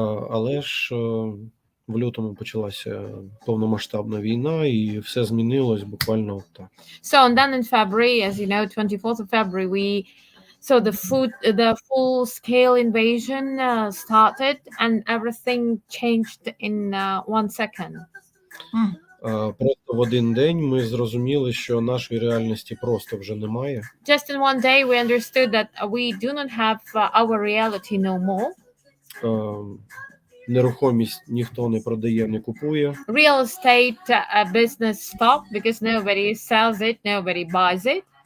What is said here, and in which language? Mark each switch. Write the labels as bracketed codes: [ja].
[uk] Але ж в лютому почалася повномасштабна війна, і все змінилось буквально так. [en] So, and then in February, as you know, 24th of February, the full-scale invasion started, and everything changed in 1 second. [uk] Просто в один день ми зрозуміли, що нашої реальності просто вже немає. [en] Just in one day, we understood that we do not have our reality no more. [uk] нерухомість ніхто не продає, не купує. [en] Real estate business stopped because nobody sells it, nobody buys it.